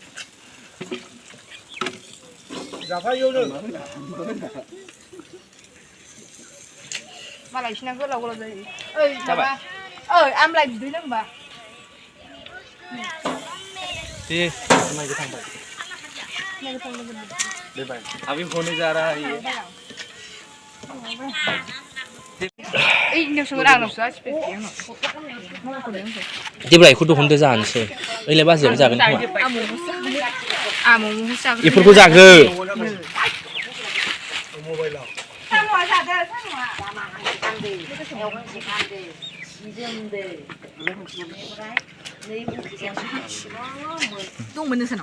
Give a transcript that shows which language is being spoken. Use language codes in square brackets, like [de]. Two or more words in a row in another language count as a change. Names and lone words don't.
[brx] जाफायोनो मालाय बिसिना गोलाव गोलाव जायो ओइ माबा ओइ आमलाय बिदै लोंबा दे माइ गोथांबाय [hi] अभी होने जा रहा है ये [brx] देब्रायखौ दहनदो जानोसै ओइलाय बाजैयाबो जागोन खोमा बेफोरखौ जागो दंमोन नोंसानाव